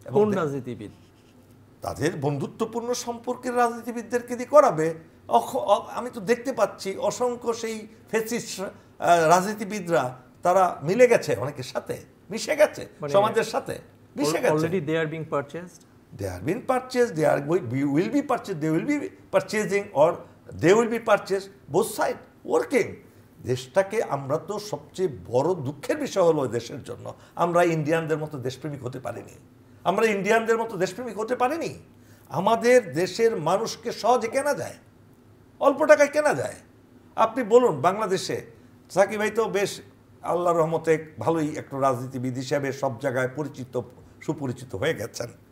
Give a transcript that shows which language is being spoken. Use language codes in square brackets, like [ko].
[bn] কোন রাজনীতিবিদ? তাদের বন্ধুত্বপূর্ণ সম্পর্কের রাজনীতিবিদদেরকে দিয়ে করাবে। আমি তো দেখতে পাচ্ছি অসংখ্য সেই ফেসিস্ট রাজনীতিবিদরা তারা মিলে গেছে, অনেকের সাথে মিশে গেছে, সমাজের সাথে মিশে গেছে। [en] Already they are being purchased, they are being purchased, they will be purchased, they will be purchasing, or they will be purchased, both side working. [bn] দেশটাকে আমরা তো সবচেয়ে বড় দুঃখের বিষয় হলো দেশের জন্য আমরা ইন্ডিয়ানদের মতো দেশপ্রেমিক হতে পারিনি। আমরা ইন্ডিয়ানদের মতো দেশপ্রেমিক হতে পারিনি। আমাদের দেশের মানুষকে সহজে কেনা যায়, অল্প টাকায় কেনা যায়। আপনি বলুন বাংলাদেশে, সাকিব ভাই তো বেশ আল্লাহর রহমতে ভালোই একটা রাজনীতিবিদ হিসাবে সব জায়গায় পরিচিত, সুপরিচিত হয়ে গেছেন।